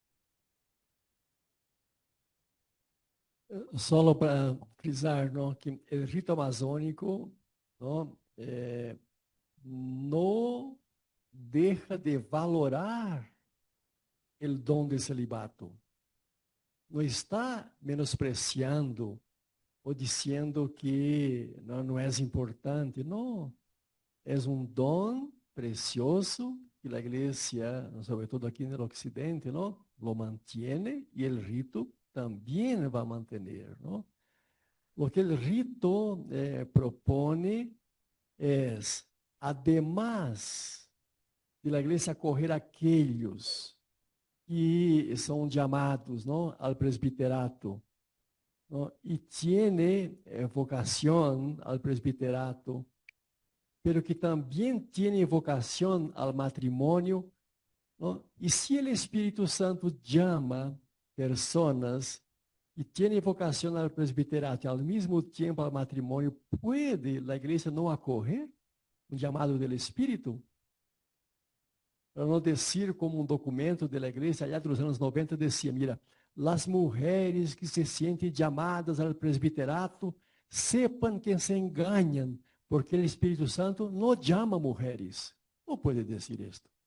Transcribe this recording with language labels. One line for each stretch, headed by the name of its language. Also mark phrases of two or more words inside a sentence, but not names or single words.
Spanish: Solo para frisar, ¿no? Que el rito amazónico, ¿no? No deja de valorar el don de celibato. No está menospreciando
Portuguese: ou dizendo que não é importante. Não, é um dom precioso que a igreja, sobretudo aqui no Ocidente, não,
Spanish: lo mantiene
Portuguese: e o rito também vai manter, não? O que o rito propone é, además de a igreja acolher aqueles que são chamados, não, ao presbiterato,
Spanish: ¿no? Y tiene vocación al presbiterato, pero que también tiene vocación al matrimonio, ¿no? Y si el Espíritu Santo llama personas y tiene vocación al presbiterato y al mismo tiempo al matrimonio, ¿puede la iglesia no acoger un llamado del Espíritu?
Portuguese: Para não dizer como um documento da igreja, allá dos anos 90, dizia, mira, as mulheres que se sentem chamadas ao presbiterato, sepan que se enganam, porque o Espírito Santo não chama mulheres. Não pode dizer isto.